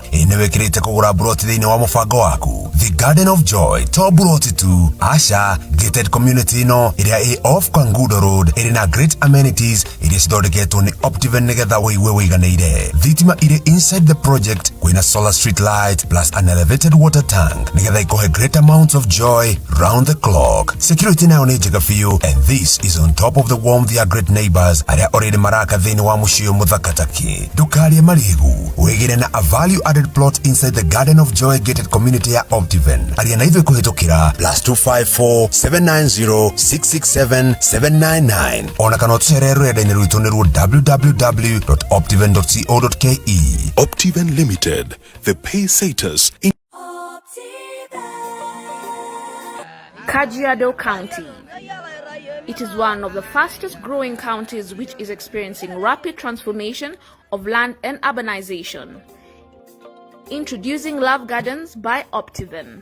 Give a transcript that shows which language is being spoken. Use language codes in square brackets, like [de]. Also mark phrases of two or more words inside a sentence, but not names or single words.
[ki] Nĩwĩkĩrĩte kũgũra buroti thĩinĩ wa mũbango waku? The Garden of Joy to buroti tu, aca [en] gated community [ki] ĩno ĩrĩa ĩ off Kangundo Road ĩrĩ na [en] great amenities [ki] iria cithondeketwo nĩ Optiven nĩgetha wĩigue wĩiganĩire. Thitima irĩ [en] inside the project, [ki] kwĩna [en] solar street light plus an elevated water tank [ki] nĩgetha ikohe [en] great amounts of joy round the clock. [ki] Security nayo nĩ njega biũ, [en] and this is on top of the warmth [ki] ya [en] great neighbors [ki] arĩa already maraka thĩinĩ wa mũciĩ uyu muthakataki ndukarie marigu wigire na [en] a value added plot inside the Garden of Joy gated community [ki] ya Optiven aria na ithui kuhitukira +254 790 667 799 ona kana tucere rurenda-ini rwitu ni www.optiven.co.ke. [en] Optiven Limited, the pay-saters in Kajiado County. It is one of the fastest growing counties which is experiencing rapid transformation of land and urbanization. Introducing Love Gardens by Optiven.